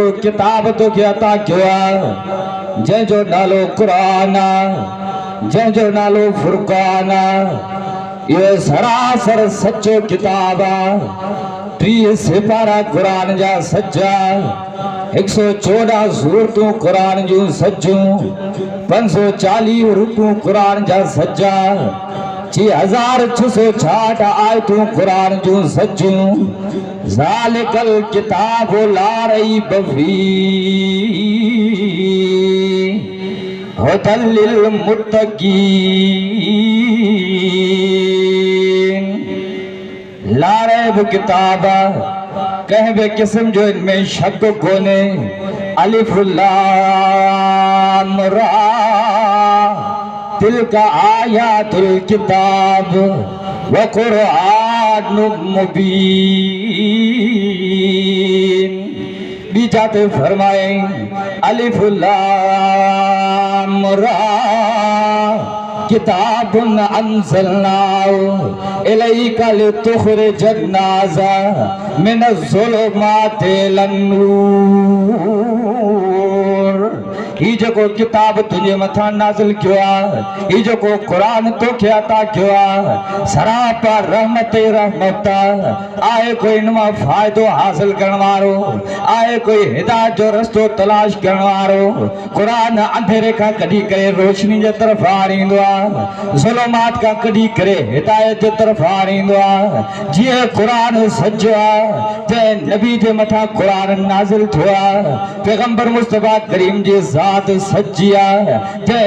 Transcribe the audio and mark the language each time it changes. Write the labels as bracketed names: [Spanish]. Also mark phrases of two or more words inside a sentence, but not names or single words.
[Sindhi] किताब तोखे अता कयो आहे जंहिंजो नालो क़ुरान आहे जंहिंजो नालो फुरक़ान आहे इहो सरासर सचो किताब आहे 30 सिपारा क़ुरान जा सच्चा 114 सूरतूं क़ुरान जूं सच्चूं 540 रुकूं क़ुरान जा सच्चा [Arabic] 6666 [Sindhi] आयतूं क़ुरान जूं सच्चूं [Arabic] ذلك الكتاب لا ريب فيه هدى لل متقين لا ريب [Sindhi] किताब कंहिं बि क़िस्म जो इनमें शक कोन्हे [Arabic] الف لام را تلك آيات الكتاب وقرآن مبين [Sindhi] बीजाते फरमाए [Arabic] الف لام را كتاب أنزلناه إليك لتخرج الناس من الظلمات إلى [Sindhi] नूर ही जेको किताब तुझे मथा नाज़िल कियो आहे ही जेको क़ुरान तोखे अता कयो आहे सरापा रहमत ई रहमत आहे कोई इन मां फ़ाइदो हासिल करण वारो आहे कोई हिदायत जो रस्तो तलाश करण वारो क़ुरान अंधेरे खां कढी करे रोशनी जे तरफ़ आणींदो आहे ज़ुल्मात खां कढी करे हिदायत जे तरफ़ आणींदो आहे जीअं क़ुरान सचो आहे जंहिं नबी जे मथां क़ुरान नाज़िल थियो आहे पैगंबर मुस्तफ़ा करीम जी ज़ात सच्ची आहे जंहिं